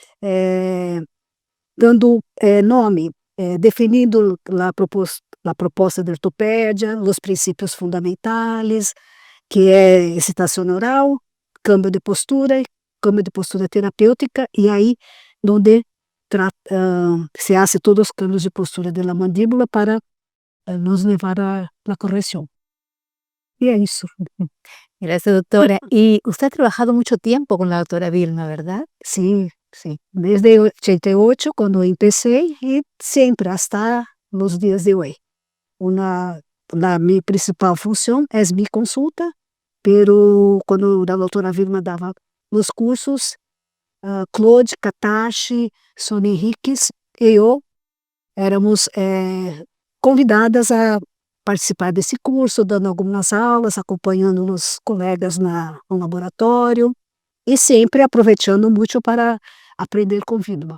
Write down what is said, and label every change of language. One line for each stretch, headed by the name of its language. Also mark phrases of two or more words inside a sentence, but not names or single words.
Portuguese: dando nome, definindo a proposta da ortopédia, os princípios fundamentais, que é excitação oral, cambio de postura terapêutica, e aí onde se hace todos os cambios de postura da mandíbula para nos levar à correção.
Spanish: Y eso. Gracias, doctora. Y usted ha trabajado mucho tiempo con la doctora Vilma, ¿verdad? Sí, sí. Desde 88, cuando empecé, y siempre hasta los días de hoy. Mi principal función es mi consulta, pero cuando la doctora Vilma daba los cursos,
Portuguese: Claude, Katashi, Sônia Henriques e eu éramos convidadas a participar desse curso, dando algumas aulas, acompanhando os colegas no laboratório e sempre aproveitando muito para aprender com Vilma.